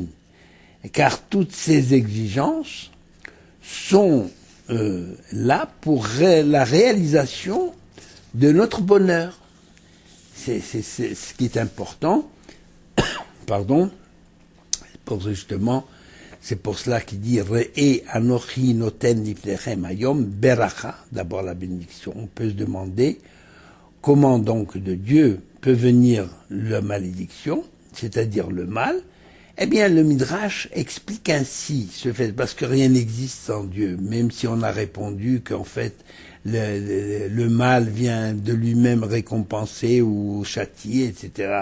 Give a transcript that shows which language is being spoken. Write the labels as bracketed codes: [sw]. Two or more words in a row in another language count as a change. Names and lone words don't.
[fr] Car toutes ces exigences sont là pour la réalisation de notre bonheur. C'est ce qui est important. Pardon. C'est pour cela qu'il dit [he] ראה אנכי נותן לפניכם היום ברכה, [fr] d'abord la bénédiction. On peut se demander comment donc de Dieu peut venir la malédiction, c'est-à-dire le mal. Eh bien, le Midrash explique ainsi ce fait, parce que rien n'existe sans Dieu, même si on a répondu qu'en fait, le mal vient de lui-même récompenser ou châtier, etc.